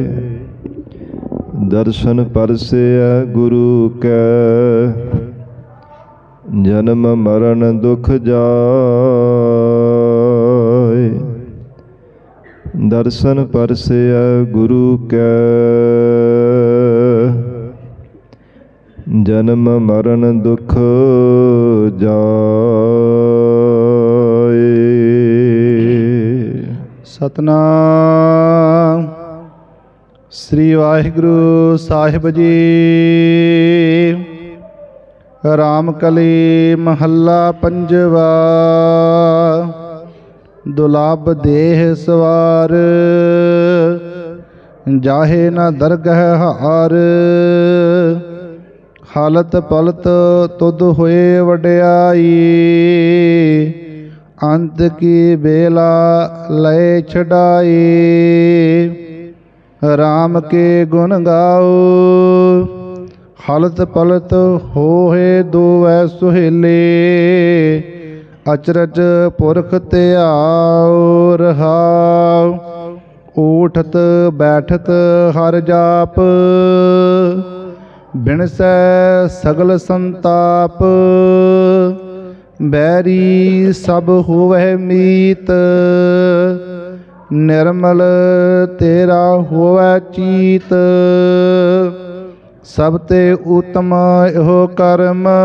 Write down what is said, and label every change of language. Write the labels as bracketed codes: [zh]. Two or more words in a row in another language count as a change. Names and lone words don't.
[pa] ਦਰਸ਼ਨ ਪਰਸੈ ਗੁਰੂ ਕੈ, ਜਨਮ ਮਰਣ ਦੁਖ ਜਾਏ। ਦਰਸ਼ਨ ਪਰਸੈ ਗੁਰੂ ਕੈ, ਜਨਮ ਮਰਣ ਦੁਖ ਜਾਏ। ਸਤਨਾਮ ਸ੍ਰੀ ਵਾਹਿਗੁਰੂ ਸਾਹਿਬ ਜੀ। ਰਾਮਕਲੀ ਮਹਲਾ ਪੰਜਵਾ। ਦੁਲਾਭ ਦੇਹ ਸਵਾਰ, ਜਾਹੇ ਨ ਦਰਗਹ ਹਾਰ। ਹਾਲਤ ਪਲਤ ਤੁਦ ਹੋਏ ਵਡਿਆਈ, ਅੰਤ ਕੀ ਬੇਲਾ ਲਯ ਛੜਾਈ। ਰਾਮ ਕੇ ਗੁਣ ਗਾਓ, ਹਾਲਤ ਪਲਤ ਹੋਏ ਦੋਵੈ ਸੁਹੇਲੇ। ਅਚਰਜ ਪੁਰਖ ਤਿਆਓ ਰਹਾਓ, ਊਠਤ ਬੈਠਤ ਹਰ ਜਾਪ। ਬਿਨਸੈ ਸਗਲ ਸੰਤਾਪ, ਬੈਰੀ ਸਭ ਹੋਵੈ ਮੀਤ। ਨਿਰਮਲ ਤੇਰਾ ਹੋਵੈ ਚੀਤ, ਸਭ ਤੇ ਉੱਤਮ ਏਹੋ ਕਰਮ।